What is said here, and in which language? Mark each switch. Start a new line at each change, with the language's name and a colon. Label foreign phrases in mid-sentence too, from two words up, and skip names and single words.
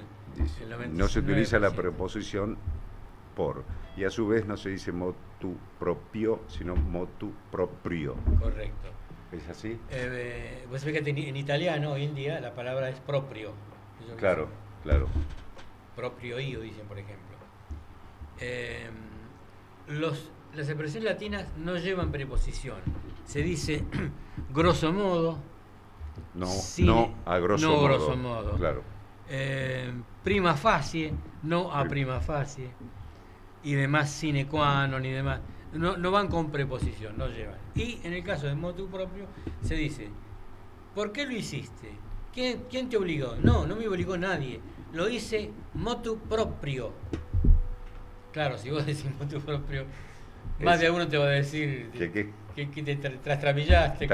Spanish: dice, el 99%. no se utiliza la preposición por, y a su vez no se dice
Latin: motu propio,
Spanish: sino
Latin: motu proprio.
Spanish: Correcto. ¿Es así? Vos sabés que en italiano hoy en día la palabra es proprio. Claro, claro.
Italian: Proprio io,
Spanish: dicen, por ejemplo. Las expresiones latinas no llevan preposición. Se dice
Latin: grosso modo,
Spanish: No, sine- no a grosso no modo.
Latin: grosso modo.
Spanish: Claro.
Latin: Prima facie,
Spanish: no a
Latin: prima facie,
Spanish: y demás
Latin: sine qua non
Spanish: y demás. No van con preposición, no llevan. Y en el caso de
Latin: motu propio
Spanish: se dice, ¿por qué lo hiciste? ¿Quién te obligó? No me obligó nadie. Lo hice
Latin: motu proprio.
Spanish: Claro, si vos decís
Latin: motu propio,
Spanish: más de alguno te va a decir que te trastrabillaste.